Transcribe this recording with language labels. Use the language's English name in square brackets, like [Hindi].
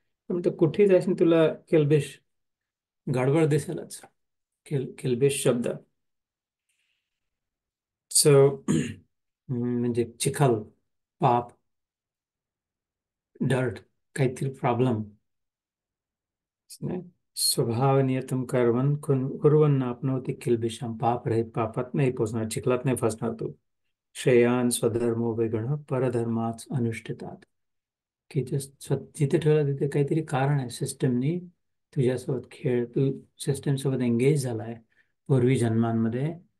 [Marathi] पण तो कुठेही जाशील तुला किल्बिष गडबड दिसेलच. किल्बिष शब्द, सो म्हणजे चिखल, पाप, डर्ट, काहीतरी प्रॉब्लेम. [Sanskrit] स्वभाव नियतम कर्मन कुर्वन् आपनोति किल्बिषम. [Marathi] पाप रहित, पापात नाही पोचणार, चिखलात नाही फसणार तू. [Sanskrit] श्रेयान स्वधर्मो विगुणः परधर्मात् अनुष्ठितात. [Marathi] की जिथे ठेवला तिथे काहीतरी कारण आहे, सिस्टमनी तुझ्यासोबत खेळ, तू सिस्टम सोबत एंगेज झाला आहे पूर्वी जन्मांमध्ये.